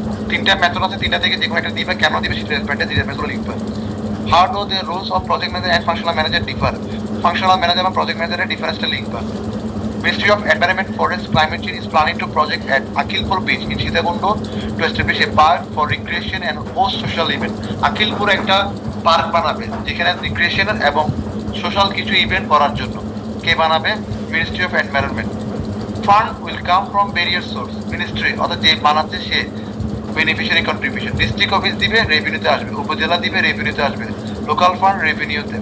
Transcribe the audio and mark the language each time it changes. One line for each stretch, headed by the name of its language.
Bangla: তিনটা মেথড আছে, তিনটা থেকে যে কোনো একটা দিবে, কেন দিবে সেটা রেসপেক্টে লিখবে।
English: How do the roles of project manager and functional manager differ? Functional manager and project manager difference
Bangla: লিখবা।
English: Ministry of Environment, Forest, Climate Change is planning to project at Akhilpur Beach in Sitakundo to establish a park for recreation and host social event.
Bangla: Akhilpur একটা park বানাবে যেখানে recreation এবং social কিছু event করার জন্য। কে বানাবে? Ministry of environment.
English: Fund will come from various source.
Bangla: Ministry অর্থাৎ যে বানাচ্ছে সে বেনিফিশিয়ারি কন্ট্রিবিউশন। ডিস্ট্রিক্ট অফিস দিবে, রেভিনিউতে আসবে। উপজেলা দিবে, রেভিনিউতে আসবে। Local fund রেভিনিউতে।